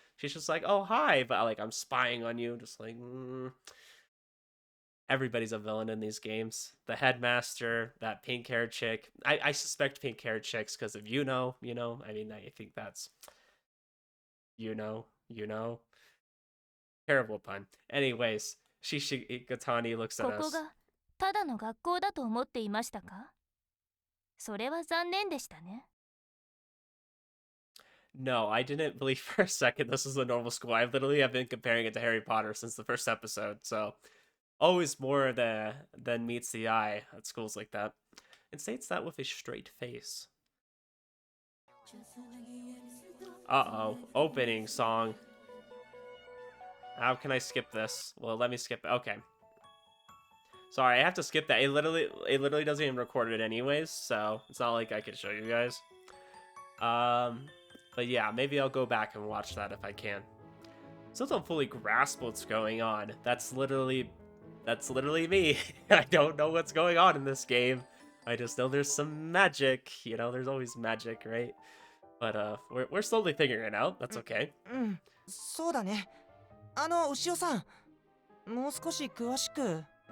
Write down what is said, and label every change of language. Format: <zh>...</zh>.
<en>She's just like, oh, hi, but like, I'm spying on you. Just like, everybody's a villain in these games. The headmaster, that pink-haired chick. I suspect pink-haired chicks because of I mean, I think that's, you know. Terrible pun. Anyways, Gatani looks at</en> <ja>ここ</ja> <en>us.</en> <ja>がただの学校だと思っていましたか？それは残念でしたね。</ja> <en>No, I didn't believe for a second this was a normal school. I literally have been comparing it to Harry Potter since the first episode, so always more than meets the eye at schools like that. And states that with a straight face. Uh-oh. Opening song. How can I skip this? Well, let me skip it. Okay. Sorry, I have to skip that. It literally doesn't even record it anyways, so it's not like I can show you guys. But yeah, maybe I'll go back and watch that if I can. Still don't fully grasp what's going on. That's literally me. I don't know what's going on in this game. I just know there's some magic. There's always magic, right? But we're slowly figuring it out. That's okay.</en> <ja>そうだね。牛尾さん、もう少し詳しく。</ja>